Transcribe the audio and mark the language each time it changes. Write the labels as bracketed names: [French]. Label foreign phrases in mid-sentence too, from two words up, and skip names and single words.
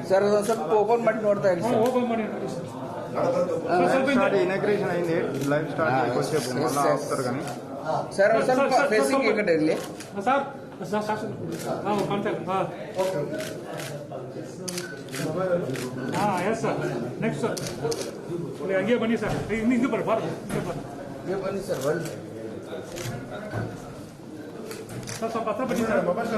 [Kannada] ಸರ್ ಅದೊಂದು ಸ್ವಲ್ಪ ಓಪನ್ ಮಾಡಿ ನೋಡ್ತಾ ಇರಿ ಸರ್. [Telugu] ఇనాగ్రేషన్ అయింది, [English] live start [Telugu] వచ్చేపు మళ్ళీ ఆపుతారు కానీ [Kannada] సార్ ಸ್ವಲ್ಪ ಫೇಸಿಂಗ್ ಈ ಕಡೆ ಇರಲಿ [English] Sir. Yes sir. next sir [Kannada] ಹಂಗೆ ಬನ್ನಿ ಸರ್. ಹಿಂಗೆ ಬರ್ರಿ ಬನ್ನಿ ಸರ್. ಬನ್ನಿ ಸರ್, ಸ್ವಲ್ಪ ಹತ್ರ ಬನ್ನಿ ಸರ್.